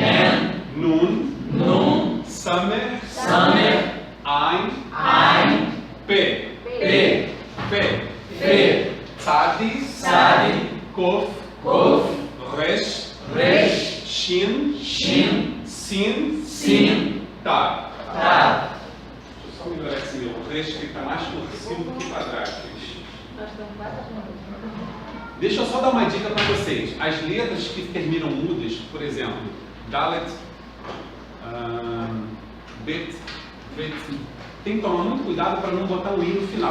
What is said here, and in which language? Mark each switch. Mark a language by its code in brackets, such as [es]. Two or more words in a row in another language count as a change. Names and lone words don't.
[he] Nun, Samer, Ain, Pe, Tzadi, Kof, Resh, Shin, Sin, Tav. [pt] Deixa eu só melhorar esse meu Resh, que está mais torcido do que quadrado. Deixa eu só dar uma dica para vocês. As letras que terminam mudas, por exemplo, Dalet, Bet, Vet, tem que tomar muito cuidado para não botar um i no final.